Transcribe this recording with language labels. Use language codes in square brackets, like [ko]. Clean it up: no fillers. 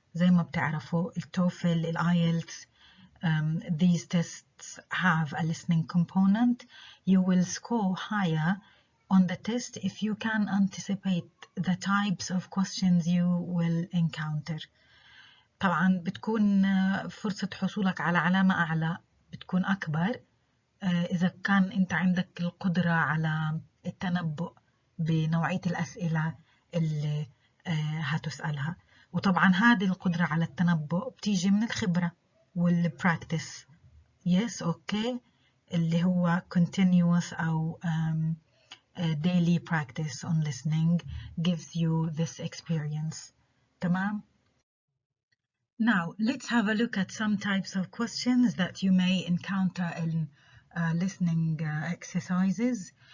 [ar] زي ما بتعرفوا [en] التوفل, الآيلتس, these tests have a listening component. You will score higher on the test if you can anticipate the types of questions you will encounter. [ar] طبعا بتكون فرصة حصولك على علامة أعلى بتكون أكبر إذا كان أنت عندك القدرة على التنبؤ بنوعية الأسئلة اللي هتسألها. وطبعا هذه القدرة على التنبؤ بتيجي من الخبرة والبراكتس. [en] yes, okay, [ar] اللي هو [en] continuous أو daily practice on listening gives you this experience. [ar] تمام؟ [en] Now, let's have a look at some types of questions that you may encounter in listening exercises.